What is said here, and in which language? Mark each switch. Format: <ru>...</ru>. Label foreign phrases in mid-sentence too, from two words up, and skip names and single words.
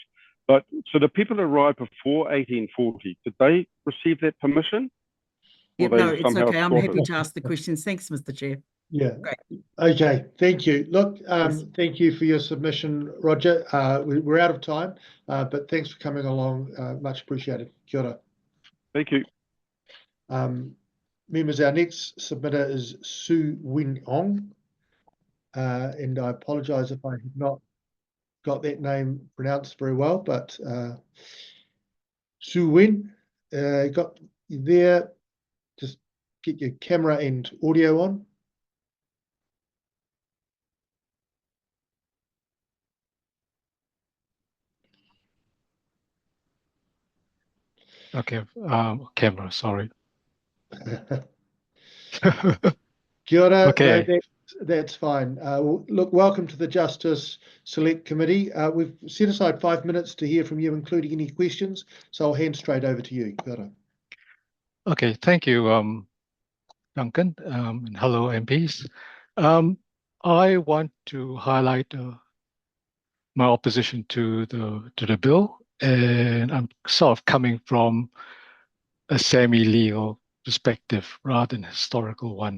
<en>But so the people that arrived before 1840, did they receive that permission? Yeah, no, it's okay. I'm happy to ask the questions. Thanks, Mr. Chair. Yeah. Great. Okay. Thank you. Look, Yes. thank you for your submission, Roger. We're out of time, but thanks for coming along. Much appreciated.</en> <mi>Kia ora.</mi> <en>Thank you. Members, our next submitter is Su-Wuen Ong, and I apologise if I have not got that name pronounced very well, but Su-Wuen, got you there. Just get your camera and audio on. Okay, camera, sorry.</en> <mi>Kia ora.</mi> <en>Okay. No, that's fine. Look, welcome to the Justice Select Committee. We've set aside 5 minutes to hear from you, including any questions. So I'll hand straight over to you.</en> <mi>Kia ora.</mi> <en>Okay, thank you, Duncan, and hello, MPs. I want to highlight my opposition to the bill, and I'm sort of coming from a semi-legal perspective rather than a historical one.</en>